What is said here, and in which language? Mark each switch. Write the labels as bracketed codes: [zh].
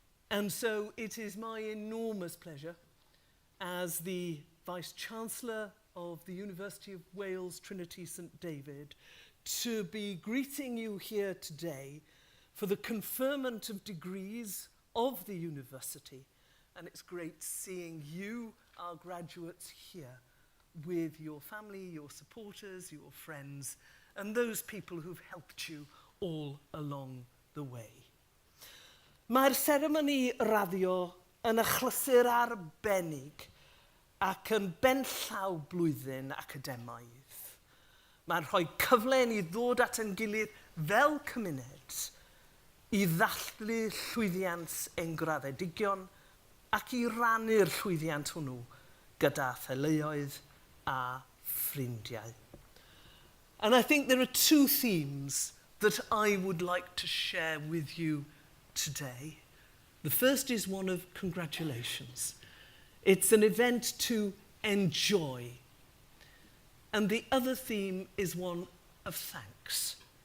[en] And so it is my enormous pleasure as the Vice-Chancellor of the University of Wales, Trinity St David, to be greeting you here today for the conferment of degrees of the university. And it's great seeing you, our graduates, here with your family, your supporters, your friends, and those people who've helped you all along the way. [cy] Mae'r seremoni raddio yn achlysur arbennig ac yn benllaw blwyddyn academaidd. Mae'n rhoi cyfle I ddod at ein gilydd fel cymuned I ddathlu llwyddiant ein graddedigion ac I rannu'r llwyddiant hwnnw gyda theuluoedd a ffrindiau. [en] And I think there are two themes that I would like to share with you today. The first is one of congratulations. It's an event to enjoy. And the other theme is one of thanks.